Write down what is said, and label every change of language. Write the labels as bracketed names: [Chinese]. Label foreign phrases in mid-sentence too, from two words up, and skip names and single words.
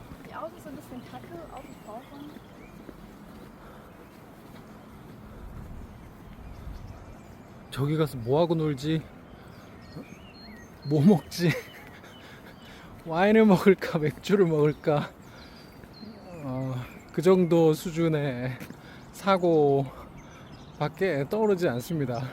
[German] Die Autos sind ein bisschen kacke, Autos brauchen. [Korean] 저기 가서 뭐 하고 놀지? 뭐 먹지? 와인을 먹을까? 맥주를 먹을까? 그 정도 수준의 사고밖에 떠오르지 않습니다.